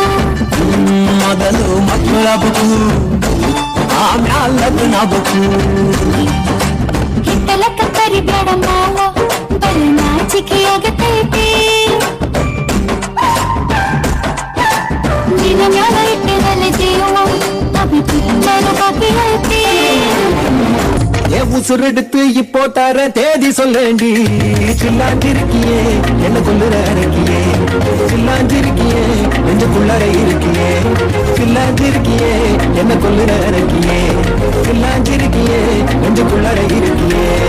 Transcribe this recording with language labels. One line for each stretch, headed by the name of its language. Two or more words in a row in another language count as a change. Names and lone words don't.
Kannada: ಮೊದಲು ಮಕ್ಕಳಬೇಕು ಆಮ್ಯಾಲ ಲಗ್ನಬೇಕು ಕಿಟ್ಟಲ ಕತ್ತರಿ ಬ್ಯಾಡ ಮಾವ ಬಲು ನಾಚಿಕೆ ಆಗತೈತಿ ನಿನ್ನ ಮ್ಯಾಲ ಇಟ್ಟಿರಲೆ ಜೀವ ಅಭಿಪ್ರಾಯ ಬಾಕಿ ಐತಿ
Tamil: உசுரெடுத்து இப்போ தர தேதி சொல்லேண்டி சில்லாஞ்சிருக்கியே என்ன கொள்ளுற இருக்கியே சில்லாஞ்சிருக்கியே நெஞ்சுக்குள்ளற இருக்கியே சில்லாஞ்சிருக்கியே என்ன கொள்ளுற இருக்கியே சில்லாஞ்சிருக்கியே நெஞ்சுக்குள்ளற இருக்கியே